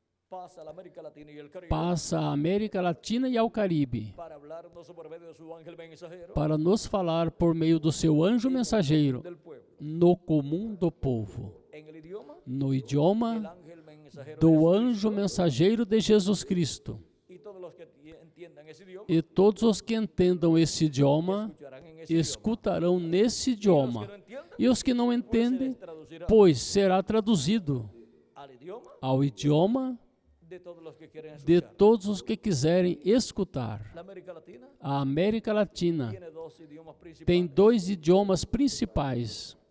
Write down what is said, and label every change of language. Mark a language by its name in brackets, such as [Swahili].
[Spanish] pasa a la América Latina y el Caribe [Portuguese] passa à América Latina e ao Caribe [Spanish] para hablarnos por medio de su ángel mensajero [Portuguese] para nos falar por meio do seu anjo mensageiro [Spanish] del pueblo, [Portuguese] no comum do povo, [Spanish] en el idioma [Portuguese] no [Spanish] del [Portuguese] idioma [Spanish] ángel mensajero de [Portuguese] do [Spanish] Jesucristo. [Portuguese] anjo mensageiro de Jesus Cristo. [Spanish] Y todos los que entiendan ese idioma [Portuguese] E todos os que entendam esse idioma [Spanish] escucharán en ese idioma. [Portuguese] escutarão nesse [Spanish] Los que [Portuguese] idioma. [Spanish] no entiendan, [Portuguese] E os que não [Spanish] pues se [Portuguese] entendem, [Spanish] les traducirá [Portuguese] pois será traduzido [Spanish] al idioma [Portuguese] ao idioma [Spanish] de todos los que quieren [Portuguese] de [Spanish] escuchar. [Portuguese] todos os que quiserem escutar. [Spanish] La América Latina [Portuguese] A América Latina [Spanish] tiene dos idiomas principales, [Portuguese] tem dois idiomas principais,